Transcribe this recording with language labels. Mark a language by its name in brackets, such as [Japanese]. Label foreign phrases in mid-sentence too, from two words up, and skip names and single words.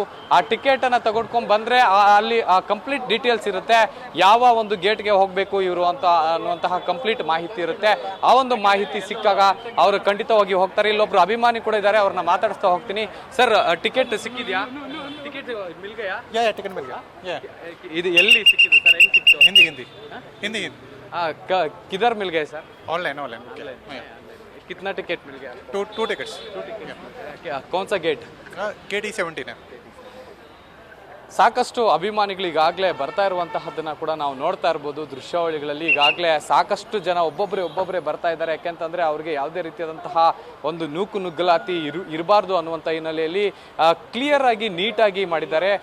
[Kannada] ಆ ಟಿಕೆಟ್ ಅನ್ನ ತಗೊಂಡ್ಕೊಂಡ್ ಬಂದ್ರೆ ಅಲ್ಲಿ [English] complete details [Kannada] ಇರುತ್ತೆ, ಯಾವ ಒಂದು ಗೇಟ್ಗೆ ಹೋಗ್ಬೇಕು ಇವರು ಅಂತ ಅನ್ನುವಂತಹ ಕಂಪ್ಲೀಟ್ ಮಾಹಿತಿ ಇರುತ್ತೆ. ಆ ಒಂದು ಮಾಹಿತಿ ಸಿಕ್ಕಾಗ ಅವರು ಖಂಡಿತವಾಗಿ ಹೋಗ್ತಾರೆ. ಇಲ್ಲೊಬ್ರು ಅಭಿಮಾನಿ ಕೂಡ ಇದ್ದಾರೆ, ಅವ್ರನ್ನ ಮಾತಾಡಿಸ್ತಾ ಹೋಗ್ತೀನಿ. ಸರ್, ಟಿಕೆಟ್ ಸಿಕ್ಕಿದ್ಯಾ? [Hindi] टिकट मिल गया? टिकट मिल गया। [Kannada] ಇದು ಎಲ್ಲಿ ಸಿಕ್ಕಿದೆ ಸರ್? ಹೆಂಗ್ ಸಿಕ್ತು? [Hindi] हिंदी हिंदी हिंदी हिंदी किधर मिल गए सर? [English] online online [Hindi] कितना टिकट मिल गया? [English] two tickets. [Hindi] कौन सा गेट? गेट E17 है। [Kannada] ಸಾಕಷ್ಟು ಅಭಿಮಾನಿಗಳು ಈಗಾಗಲೇ ಬರ್ತಾ ಇರುವಂತಹದ್ದನ್ನ ಕೂಡ ನಾವು ನೋಡ್ತಾ ಇರ್ಬೋದು ದೃಶ್ಯಾವಳಿಗಳಲ್ಲಿ. ಈಗಾಗಲೇ ಸಾಕಷ್ಟು ಜನ ಒಬ್ಬೊಬ್ಬರೇ ಬರ್ತಾ ಇದ್ದಾರೆ. ಯಾಕೆಂತಂದ್ರೆ ಅವ್ರಿಗೆ ಯಾವುದೇ ರೀತಿಯಾದಂತಹ ಒಂದು ನುಗ್ಗಲಾತಿ ಇರಬಾರ್ದು ಅನ್ನುವಂಥ ಹಿನ್ನೆಲೆಯಲ್ಲಿ ಕ್ಲಿಯರ್ ಆಗಿ ನೀಟಾಗಿ ಮಾಡಿದ್ದಾರೆ.